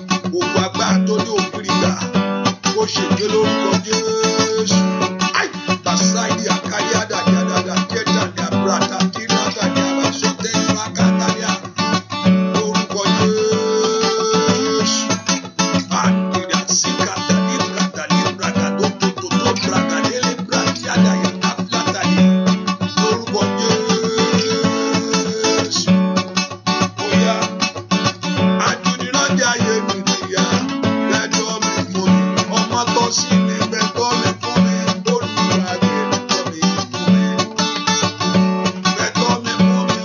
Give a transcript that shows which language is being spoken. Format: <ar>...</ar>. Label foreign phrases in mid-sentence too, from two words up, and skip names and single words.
<yo>Gbogbo agbára tó ní òfin ìgbà, kò ṣe gbé lórúkọ Jésù. Ai, Basaidi, Akali, Adadi, Adada, Jeda, Gabrata, Tina, Gadi, Abasote, Rakataria. Lórúkọ Jésù. Andida sikata libra da libra da do do do do bra da de libra ti ada ya da fla da ya. Lórúkọ Jésù. Ó yá. Ajúnilọ́jà ayé mi nìyá. Bẹ̀tọ́ mi fún mi. Ọmọ tó ṣì ní bẹ̀tọ́ mi fún mi. Olúwa bẹ̀tọ́ mi fún mi. Bẹ̀tọ́ mi fún mi.</yo>